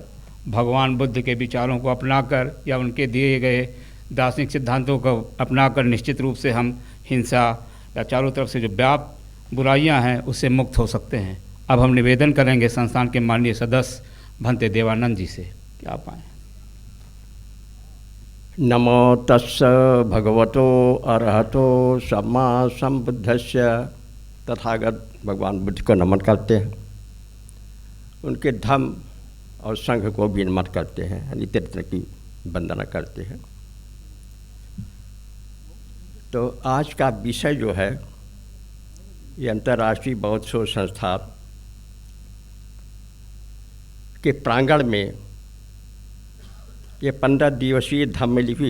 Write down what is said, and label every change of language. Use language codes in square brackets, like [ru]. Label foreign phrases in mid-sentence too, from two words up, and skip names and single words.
[hi] भगवान बुद्ध के विचारों को अपनाकर या उनके दिए गए दार्शनिक सिद्धांतों को अपनाकर निश्चित रूप से हम हिंसा या चारों तरफ से जो व्याप्त बुराइयां हैं उससे मुक्त हो सकते हैं। अब हम निवेदन करेंगे संस्थान के माननीय सदस्य भंते देवानंद जी से कि आप आएँ। [pi] नमो तस्स भगवतो अरहतो सम्मा संबुद्धस्य। [hi] तथागत भगवान बुद्ध को नमन करते हैं, उनके धम्म और संघ को भी नमन करते हैं, नित्य रत्न की वंदना करते हैं। तो आज का विषय जो है ये अंतर्राष्ट्रीय बौद्ध शोध संस्था के प्रांगण में ये 15 दिवसीय धम्म लिपि,